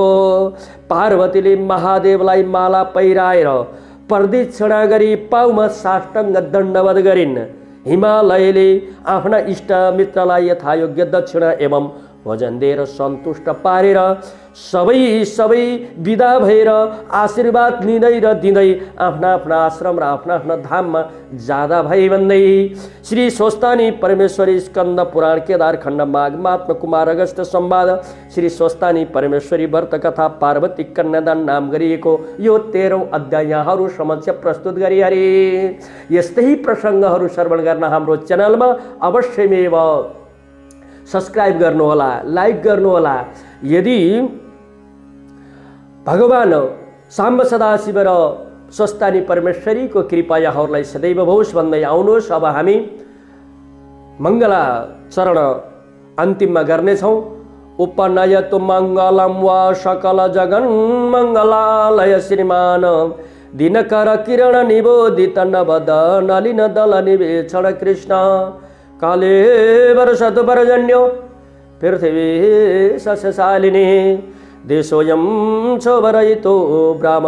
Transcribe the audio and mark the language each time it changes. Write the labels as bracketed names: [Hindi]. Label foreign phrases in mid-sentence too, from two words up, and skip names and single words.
[Nepali] पार्वतीले महादेवलाई माला पहिराएर प्रदक्षिणा गरी पाउमा साष्टाङ्ग दण्डवत गरिन्। हिमालयले आफ्ना इष्ट मित्रलाई यथायोग्य दक्षिणा एवं भोजन दिएर सन्तुष्ट पारेर सबै विदा भएर आशीर्वाद लिँदै र दिँदै आफ्ना आफ्ना आश्रम र आफ्ना आफ्ना धाममा जाँदा भए भन्दै श्री स्वस्तानी परमेश्वरी स्कन्द पुराण केदार खण्ड माघ महात्मा कुमार अगस्त संवाद श्री स्वस्तानी परमेश्वरी व्रत कथा पार्वती कन्यादान नाम गरिएको यो 13औं अध्याय यहाँहरू समक्ष प्रस्तुत गरी हरे। यस्तै प्रसङ्गहरू श्रवण गर्न हाम्रो च्यानलमा अवश्यमेव सब्स्क्राइब गर्नुहोला, लाइक गर्नुहोला। यदि भगवान साम्ब सदाशिव र स्वस्तानी परमेश्वरीको कृपा यहाँहरूलाई सदैव होस् भन्दै आउनुहोस्। अब हामी मङ्गला चरण अन्तिममा गर्नेछौँ। [Sanskrit] उपनयतु मङ्गलम वा सकल जगन् मङ्गलालय श्रीमान दिनकर किरण निबोधित नवद नलिन दल निवेक्षण कृष्ण काले वर्षतु पर्जन्यो पृथिवी सस्यशालिनी देशोऽयं क्षोभरहितो ब्राह्मण